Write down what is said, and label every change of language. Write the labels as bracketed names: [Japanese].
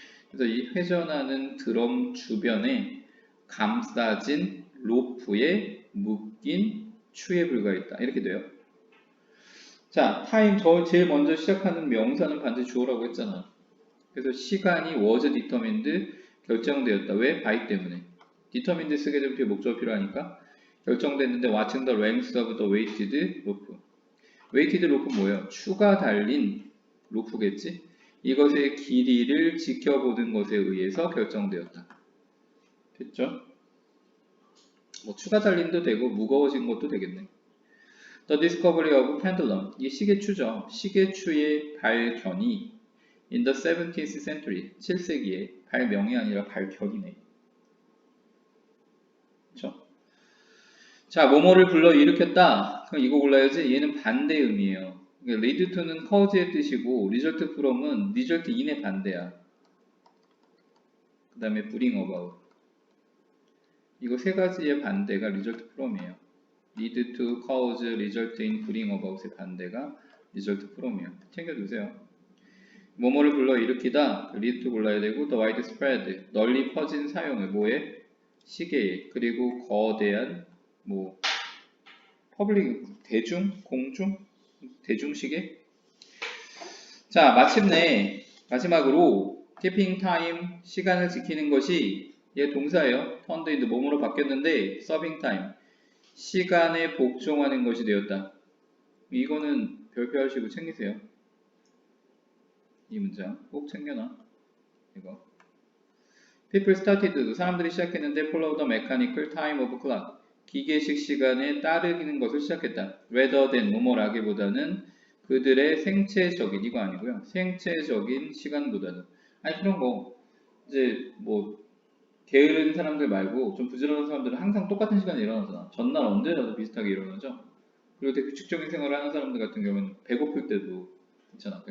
[Korean] 그래서 이 회전하는 드럼 주변에 감싸진 로프에 묶인 추에 불과했다. 이렇게 돼요. 자, 타임 저 제일 먼저 시작하는 명사는 반드시 주어라고 했잖아. 그래서 시간이 [English] was determined [Korean] 결정되었다. 왜? by 때문에. [English] determined [Korean] 쓰게 되면 뒤에 목적어 필요하니까 결정됐는데 [English] what's the length of the weighted rope? [Korean] weighted rope는 뭐예요? 추가 달린 로프겠지? 이것의 길이를 지켜보는 것에 의해서 결정되었다. 됐죠? 뭐 추가 달린도 되고 무거워진 것도 되겠네. [English] The discovery of pendulum. [Korean] 이 시계추죠. 시계추의 발견이 [English] in the 17th century. [Korean] 7세기에 발명이 아니라 발견이네. 그렇죠? 자, 뭐뭐를 불러 일으켰다. 그럼 이거 골라야지. 얘는 반대 의미예요. lead to는 cause의 뜻이고 result from은 result in의 반대야. 그 다음에 bring about. 이거 세 가지의 반대가 result from이에요. lead to, cause, result in, bring about의 반대가 result from이에요. 챙겨두세요. 뭐뭐를 불러 일으키다, lead to 골라야 되고, [English] the widespread, [Korean] 널리 퍼진 사용을 뭐에? 시계에. 그리고 거대한 뭐 퍼블릭, 대중, 공중, 대중시계. 자, 마침내 마지막으로 [English] keeping time, [Korean] 시간을 지키는 것이 얘 동사예요. [English] turned into [Korean] 뭐뭐로 바뀌었는데 [English] serving time, [Korean] 시간에 복종하는 것이 되었다. 이거는 별표하시고 챙기세요. 이 문장 꼭 챙겨놔. 이거. [English] People started, [Korean] 사람들이 시작했는데 [English] follow the mechanical time of clock, [Korean] 기계식 시간에 따르는 것을 시작했다. [English] rather than [Korean] 뭐뭐라기보다는 그들의 생체적인, 이거 아니고요. 생체적인 시간보다는. 아니 그런 거 이제 뭐 게으른 사람들 말고 좀 부지런한 사람들은 항상 똑같은 시간에 일어나잖아. 전날 언제라도 비슷하게 일어나죠. 그리고 되게 규칙적인 생활을 하는 사람들 같은 경우는 배고플 때도 있잖아.